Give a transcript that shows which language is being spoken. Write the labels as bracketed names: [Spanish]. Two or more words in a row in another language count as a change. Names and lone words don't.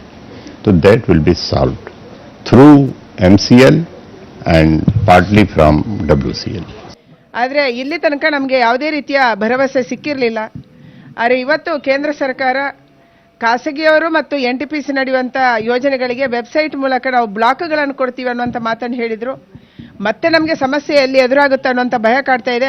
[Hindi] तो [English] that will be solved through MCL and partly from WCL. [Kannada] ಆದರೆ ಇಲ್ಲಿ ತನಕ ನಮಗೆ ಯಾವುದೇ ರೀತಿಯ ಭರವಸೆ ಸಿಕ್ಕಿರಲಿಲ್ಲ. ಆದರೆ ಇವತ್ತು ಕೇಂದ್ರ ಸರ್ಕಾರ ಖಾಸಗಿಯವರು ಮತ್ತು NTPC ನಡೆಯುವಂಥ ಯೋಜನೆಗಳಿಗೆ ವೆಬ್ಸೈಟ್ ಮೂಲಕ ನಾವು ಬ್ಲಾಕ್ಗಳನ್ನು ಕೊಡ್ತೀವಿ ಅನ್ನುವಂಥ ಮಾತನ್ನು ಹೇಳಿದರು. ಮತ್ತೆ ನಮಗೆ ಸಮಸ್ಯೆ ಎಲ್ಲಿ ಎದುರಾಗುತ್ತೆ ಅನ್ನುವಂಥ ಭಯ ಕಾಡ್ತಾ ಇದೆ.